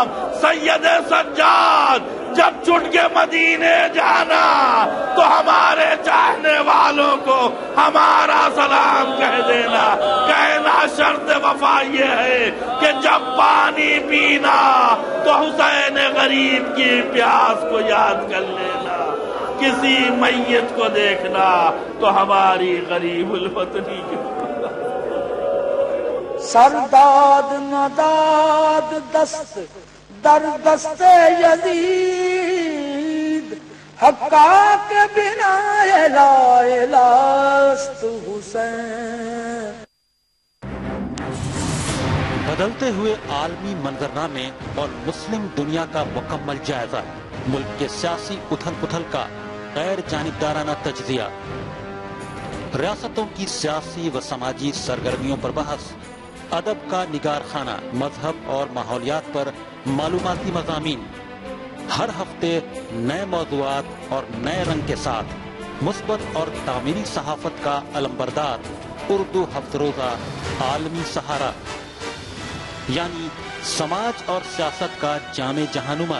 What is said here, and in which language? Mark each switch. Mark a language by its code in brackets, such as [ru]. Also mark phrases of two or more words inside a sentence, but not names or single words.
[ur] سید سجاد, جب چھٹ کے مدینے جانا تو ہمارے چاہنے والوں کو ہمارا سلام کہہ دینا. کہنا شرط وفا یہ ہے کہ جب پانی پینا تو حسین غریب کی پیاس کو یاد کر لینا. کسی میت کو دیکھنا تو ہماری غریب الوطنی کی [fa] سرداد نداد دست در دست یزید, حقا کے بنا لا الہست حسین. [ur] بدلتے ہوئے عالمی منظرنامے اور مسلم دنیا کا مکمل جائزہ, ملک کے سیاسی اتھل پتھل کا غیر جانبدارانہ تجزیہ، ریاستوں کی سیاسی و سماجی سرگرمیوں پر بحث، ادب کا نگار خانہ، مذہب اور ماحولیات پر معلوماتی مضامین، ہر ہفتے نئے موضوعات اور نئے رنگ کے ساتھ مثبت اور تعمیری صحافت کا علمبردار اردو ہفت روزہ عالمی سہارا، یعنی سماج اور سیاست کا جام جہاں نما.